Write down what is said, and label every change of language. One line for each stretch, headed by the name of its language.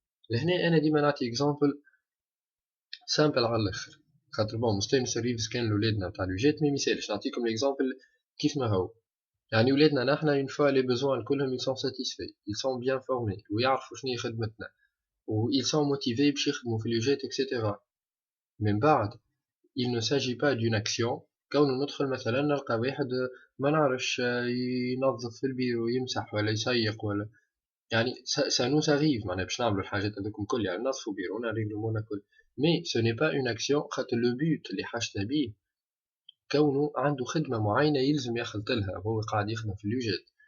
Arabic: لهنا انا ديما نعطي اكزامبل سامبل على الاخر خاطر بون مستانس الريفز كان لولادنا تاع لوجات مي ميسالش نعطيكم الاكزامبل كيف ما هو. يعني ولادنا نحنا اون فوا لي بوزوان كلهم
French: ils sont satisfaits ils sont bien formés
Arabic: ويعرفوا شنو هي خدمتنا و
French: ils sont motivés
Arabic: باش يخدموا في لوجات اكسيتيرا.
French: من بعد il ne s'agit pas d'une action.
Arabic: كون ندخل مثلا نلقى واحد ما نعرفش ينظف في البيرو يمسح ولا يسيق ولا يعني
French: ça nous arrive
Arabic: معناها باش نعملوا الحاجات هذوكم كل يعني ننظفوا بيرونا نريغلومونا كل، مي
French: ce n'est pas une action
Arabic: خاطر لو بوت اللي حاجتنا بيه كونه عنده خدمة معينة يلزم يخلط لها وهو قاعد يخدم في اللوجات.